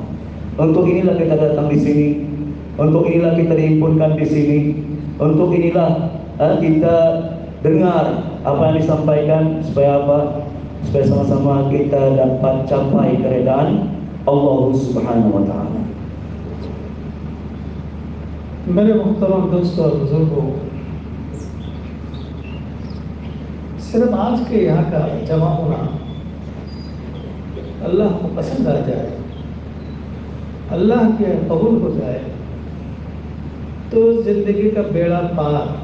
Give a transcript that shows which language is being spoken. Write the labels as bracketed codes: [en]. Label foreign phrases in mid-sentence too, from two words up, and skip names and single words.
[ms] Untuk inilah kita datang di sini. Untuk inilah kita dihimpunkan di sini. Untuk inilah kita dengar apa yang disampaikan supaya apa? Supaya sama-sama kita dapat capai keredaan [ar] الله سبحانه وتعالى. [hi] मेरे मुहतरम दोस्तों और बुजुर्गों, सिर्फ आज के यहाँ का जमा होना अल्लाह को पसंद आ जाए, अल्लाह के कबूल हो जाए तो जिंदगी का बेड़ा पार,